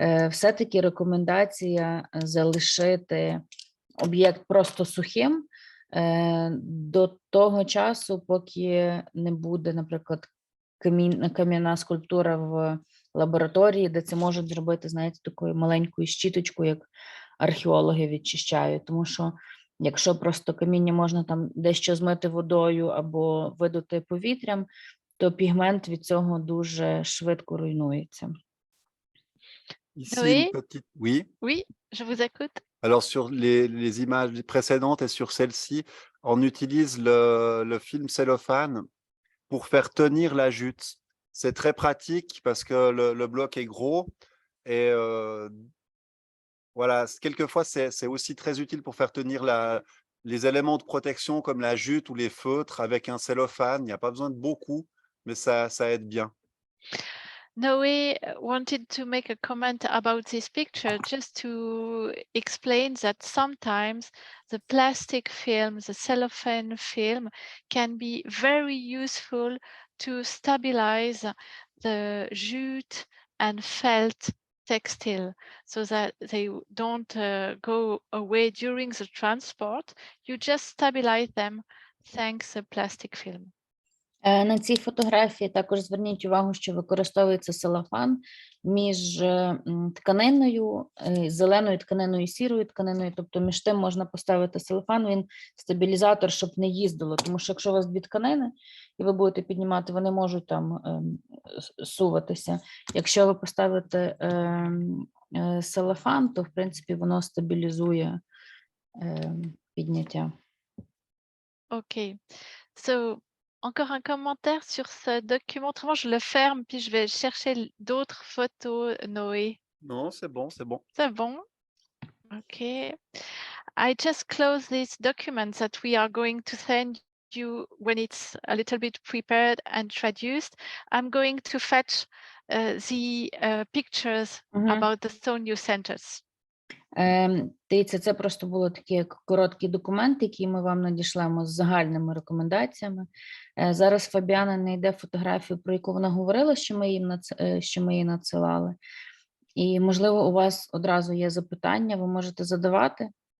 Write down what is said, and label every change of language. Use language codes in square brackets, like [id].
[uk] Все-таки рекомендація залишити об'єкт просто сухим до того часу, поки не буде, наприклад, кам'яна скульптура в лабораторії, де це можуть зробити, знаєте, такою маленькою щіточкою, як археологи відчищають. Тому що якщо просто каміння можна там дещо змити водою або видути повітрям, то пігмент від цього дуже швидко руйнується. [fr] Ici, Oui. une petite... Oui. Oui, je vous écoute. Alors, sur les images précédentes et sur celle-ci, on utilise le film cellophane pour faire tenir la jute. C'est très pratique parce que le bloc est gros et voilà, quelquefois c'est aussi très utile pour faire tenir les éléments de protection comme la jute ou les feutres avec un cellophane. Il n'y a pas besoin de beaucoup, mais ça aide bien. [en] Noé wanted to make a comment about this picture just to explain that sometimes the plastic film, the cellophane film, can be very useful to stabilize the jute and felt textile so that they don't go away during the transport. You just stabilize them thanks the plastic film. [uk] На цій фотографії також зверніть увагу, що використовується целофан між тканиною, зеленою тканиною і сірою тканиною, тобто між тим можна поставити целофан, він стабілізатор, щоб не їздило, тому що якщо у вас дві тканини, і ви будете піднімати, вони можуть там суватися. Якщо ви поставите целофан, то в принципі воно стабілізує підняття. [fr] Ok. So, encore un commentaire sur ce document. Autrement, je le ferme, puis je vais chercher d'autres photos, Noé. Non, c'est bon, c'est bon. C'est bon? Okay. [en] I just close this document that we are going to send you when it's a little bit prepared and traduced. I'm going to fetch the pictures about the stone you sent us. [uk] Дивіться, це просто було такий як короткий документ, який ми вам надішлемо з загальними рекомендаціями. Зараз Фабіана знайде фотографію, про яку вона говорила, що ми їй надсилали. І, можливо, у вас одразу є запитання, ви можете задавати.